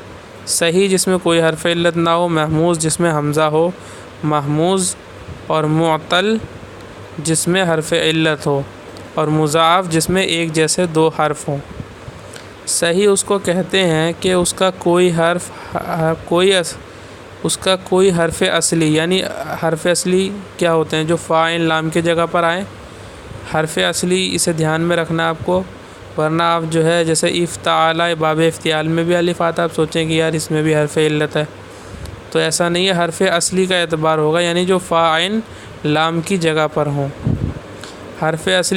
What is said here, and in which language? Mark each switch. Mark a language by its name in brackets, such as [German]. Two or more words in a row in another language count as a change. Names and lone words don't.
[Urdu] صحیح جس میں کوئی حرف علت نہ ہو، محموز جس میں حمزہ ہو، محموز، اور معتل جس میں حرف علت ہو، اور مضاعف جس میں ایک جیسے 2 حرف ہوں۔ صحیح اس کو کہتے ہیں کہ اس کا کوئی حرف اصلی، یعنی حرف اصلی کیا ہوتے ہیں؟ جو فاعل لام کی جگہ پر آئیں، حرف اصلی اسے دھیان میں رکھنا آپ کو، ورنہ آپ جو ہے جیسے افتعال، باب افتعال میں بھی الف آتا ہے، آپ سوچیں کہ یار اس میں بھی حرف علت ہے، تو ایسا نہیں ہے، حرف اصلی کا اعتبار ہوگا، یعنی جو فاعل لام کی جگہ پر ہوں، حرف اصلی